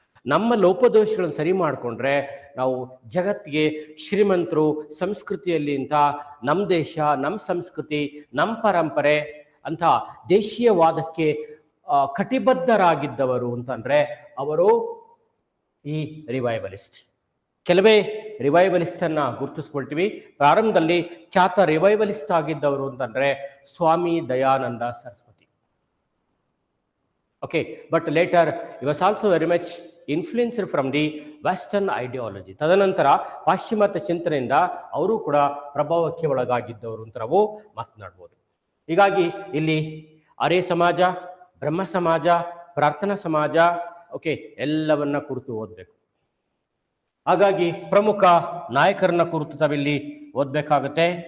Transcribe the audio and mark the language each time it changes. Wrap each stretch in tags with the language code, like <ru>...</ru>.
<kn>ನಮ್ಮ ಲೋಪದೋಷಗಳನ್ನು ಸರಿ ಮಾಡಿಕೊಂಡ್ರೆ ನಾವು ಜಗತ್ತಿಗೆ ಶ್ರೀಮಂತರು, ಸಂಸ್ಕೃತಿಯಲ್ಲಿ ಅಂತ ನಮ್ಮ ದೇಶ, ನಮ್ಮ ಸಂಸ್ಕೃತಿ, ನಮ್ಮ ಪರಂಪರೆ ಅಂತ ದೇಶೀಯವಾದಕ್ಕೆ ಕಟಿಬದ್ಧರಾಗಿದ್ದವರು ಅಂತಂದ್ರೆ ಅವರು ಈ ರಿವೈವಲಿಸ್ಟ್. ಕೆಲವೇ ರಿವೈವಲಿಸ್ಟ್ ಅನ್ನ ಗುರುತಿಸ್ಕೊಳ್ತೀವಿ. ಪ್ರಾರಂಭದಲ್ಲಿ ಖ್ಯಾತ ರಿವೈವಲಿಸ್ಟ್ ಆಗಿದ್ದವರು ಅಂತಂದ್ರೆ Swami Dayananda Saraswati.</kn> <en>Okay, but later he was also very much influenced from the western ideology.</en> <kn>ತದನಂತರ ಪಾಶ್ಚಿಮಾತ್ಯ ಚಿಂತನೆಯಿಂದ ಅವರು ಕೂಡ ಪ್ರಭಾವಕ್ಕೆ ಒಳಗಾಗಿದ್ದವರು ಅಂತ ನಾವು ಮಾತನಾಡ್ಬೋದು. ಹೀಗಾಗಿ ಇಲ್ಲಿ ಆರ್ಯ ಸಮಾಜ, ಬ್ರಹ್ಮ ಸಮಾಜ, ಪ್ರಾರ್ಥನಾ ಸಮಾಜ, ಎಲ್ಲವನ್ನ ಕುರಿತು ಓದಬೇಕು. ಹಾಗಾಗಿ ಪ್ರಮುಖ ನಾಯಕರನ್ನ ಕುರಿತು ತಾವಿಲ್ಲಿ ಓದಬೇಕಾಗುತ್ತೆ.</kn>